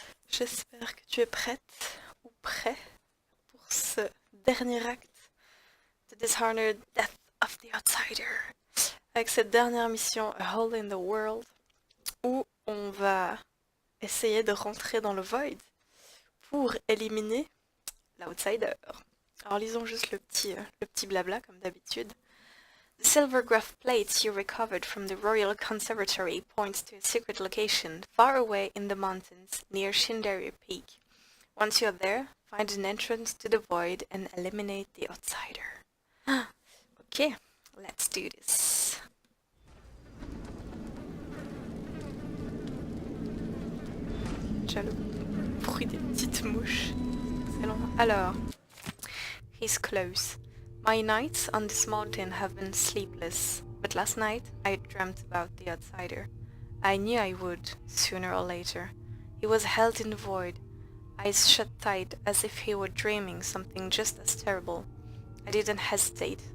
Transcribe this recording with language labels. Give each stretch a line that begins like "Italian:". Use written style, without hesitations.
French: J'espère que tu es prête ou prêt pour ce dernier acte de Dishonored Death of the Outsider. Avec cette dernière mission A Hole in the World où on va essayer de rentrer dans le void pour éliminer l'outsider. Alors lisons juste le petit blabla comme d'habitude.
English: The silvergraph plate you recovered from the Royal Conservatory points to a secret location far away in the mountains near Shindaery Peak. Once you're there, find an entrance to the void and eliminate the outsider. Ok, let's do this.
French: Déjà le bruit des petites mouches. Excellent. Alors,
English: he's close. My nights on this mountain have been sleepless, but last night I dreamt about the outsider. I knew I would, sooner or later. He was held in the void, eyes shut tight as if he were dreaming something just as terrible. I didn't hesitate.